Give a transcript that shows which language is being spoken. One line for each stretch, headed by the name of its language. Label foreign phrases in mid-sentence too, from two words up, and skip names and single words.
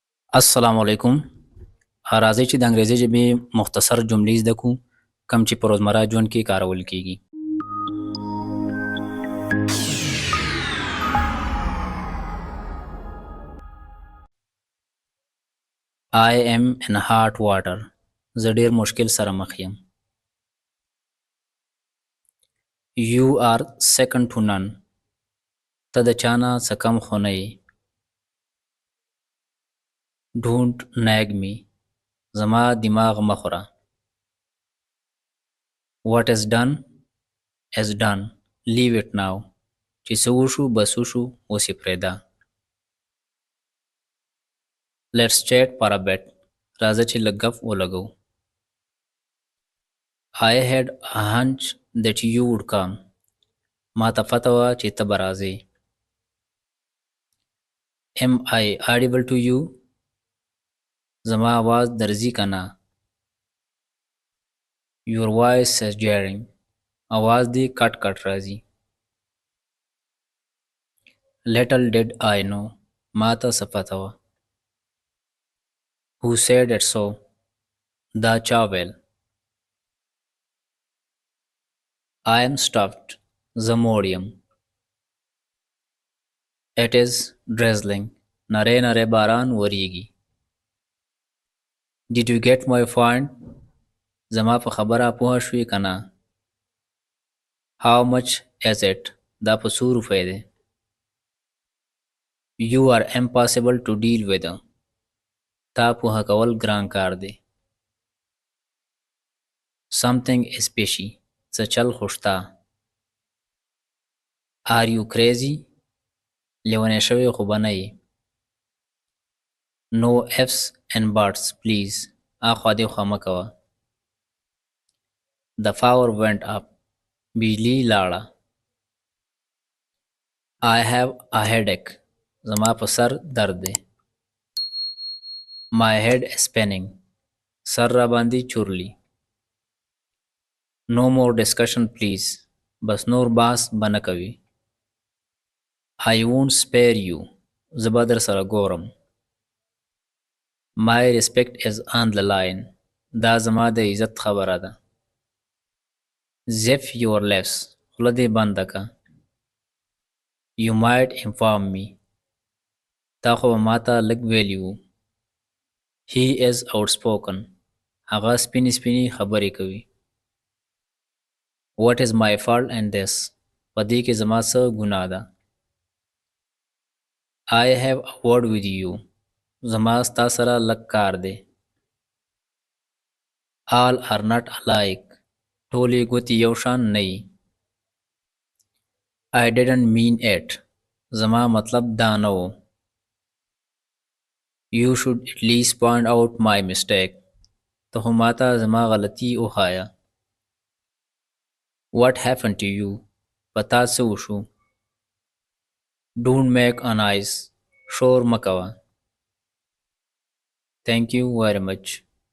Arabic: السلام علیکم.
Pashto: راځئ چې د انګریزي ژبې مختصر جملې زده کړو کوم چې په روزمره ژوند کې کارول کیږي.
English: I am in hot water.
Pashto: زه ډیر مشکل سره مخ یم.
English: You are second to none.
Pashto: ته د چا نه څه کم خو نه یې.
English: Don't nag me.
Pashto: زما دماغ مه خوره.
English: What is done is done. Leave it now.
Pashto: چې څه وشو بس وشو اوس یې پرېږده.
English: Let's chat for a bit.
Pashto: راځه چې لږ ګپ ولګو.
English: I had a hunch that you would come.
Pashto: ما ته پته وه چې ته به راځې.
English: Am I audible to you?
Pashto: زما آواز درځي که نه؟
English: Your voice is jarring.
Pashto: آواز دې کټ کټ راځي.
English: Little did I know.
Pashto: ما ته څه پته وه.
English: Who said it so?
Pashto: دا چا ویل.
English: I am stuffed.
Pashto: زه موړ یم.
English: It is drizzling.
Pashto: نری نری باران وریږي.
English: Did you get my point?
Pashto: زما په خبره پوه شوې که نه؟
English: How much is it?
Pashto: دا په څو روپۍ دی؟
English: You are impossible to deal with.
Pashto: تا پوهه کول ګران کار دی.
English: Something is fishy.
Pashto: څه چل خو شته.
English: Are you crazy?
Pashto: لیونی شوی خو به نه یې.
English: No ifs and buts please.
Pashto: اخوا دېخوا مه کوه.
English: The power went up.
Pashto: بجلی لاړه.
English: I have a headache.
Pashto: زما په سر درد دی.
English: My head is spinning.
Pashto: سر را باندې چورلی.
English: No more discussion please.
Pashto: بس نور بحث به نه کوي.
English: I won't spare you.
Pashto: زه به در سره ګورم.
English: My respect is on the line.
Pashto: دا زما د عزت خبره ده.
English: Zip your lips.
Pashto: خوله دې بنده که.
English: You might inform me.
Pashto: تا خو به ما ته لږ ویلي وو.
English: He is outspoken.
Pashto: هغه سپینې سپینې خبرې کوي.
English: What is my fault in this?
Pashto: په دې کې زما څه ګناه ده؟
English: I have a word with you.
Pashto: زما ستا سره لږ کار دی.
English: All are not alike.
Pashto: ټولې ګوتې یو شان نه یي.
English: I didn't mean it.
Pashto: زما مطلب دا نه و.
English: You should at least point out my mistake.
Pashto: ته خو ماته زما غلطي وښایه.
English: What happened to you?
Pashto: په تا څه وشو؟
English: Don't make a noise.
Pashto: شور مه کوه.
English: Thank you very much.